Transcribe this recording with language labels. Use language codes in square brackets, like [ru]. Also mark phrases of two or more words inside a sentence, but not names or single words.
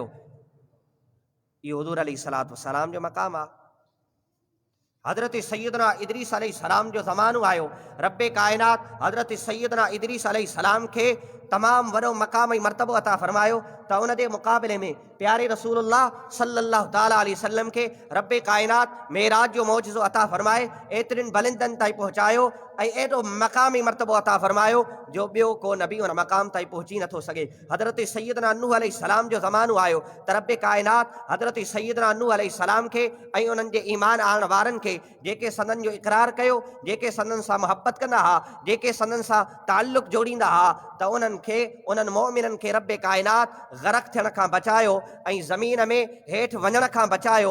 [sd] इहो हुज़ूर [ar] عليه الصلاة والسلام [sd] जो मक़ाम आहे। हज़रत सैयदना इदरीस अलैहिस्सलाम जो ज़मानो आयो, रब्बे कायनात हज़रत सैयदना इदरीस अलैहिस्सलाम खे तमामु वॾो मक़ाम ऐं मर्तबो अता फ़रमायो त उन जे मुक़ाबले में प्यारे रसूलुल्लाह [ar] صلى الله تعالى عليه وسلم [sd] खे रब्बे कायनात मेराज जो मौजिज़ो अता फ़रमाए एतिरनि बुलंदनि ताईं पहुचायो ऐं एॾो मक़ाम ऐं मर्तबो अता फ़रमायो जो ॿियो को नबी उन मक़ाम ताईं पहुची नथो सघे। हज़रत सैयदना नूह अलैहिस्सलाम जो ज़मानो आयो त रब्बे कायनात हज़रत सैयदना नूह अलैहिस्सलाम खे ऐं उन्हनि जे ईमान आणण वारनि खे, जेके सननि जो इक़रार कयो, जेके सननि सां मुहबत कंदा हुआ, जेके सननि सां ताल्लुक़ जोड़ींदा हुआ, त उन्हनि खे, उन्हनि मोमिननि खे रब्बे कायनात ग़रक़ थियण खां बचायो ऐं ज़मीन में हेठि वञण खां बचायो।